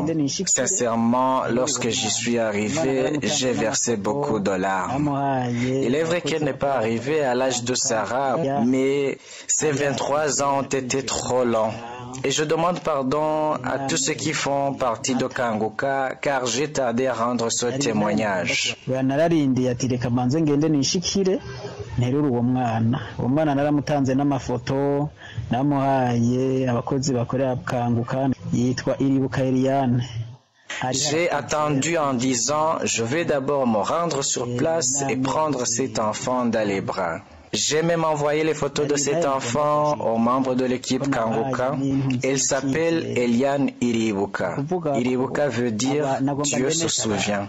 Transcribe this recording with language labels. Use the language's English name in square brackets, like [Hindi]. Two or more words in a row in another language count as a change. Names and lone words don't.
[French] Sincèrement, lorsque j'y suis arrivé, j'ai versé beaucoup de larmes. Il est vrai qu'elle n'est pas arrivée à l'âge de Sarah, mais ces 23 ans ont été trop longs. Et je demande pardon à tous ceux qui font partie de Kanguka, car j'ai tardé à rendre ce témoignage. [Kinyarwanda] Nterura uwo mwana naramutanze n'amafoto namuhaye abakozi bakorera Kanguka yitwa Iribuka Eliane. [French] J'ai attendu en disant, je vais d'abord me rendre sur place et prendre cet enfant dans les bras. J'ai même envoyé les photos de cet enfant aux membres de l'équipe Kanguka. Elle s'appelle Eliane Iribuka. Iribuka veut dire Dieu se souvient.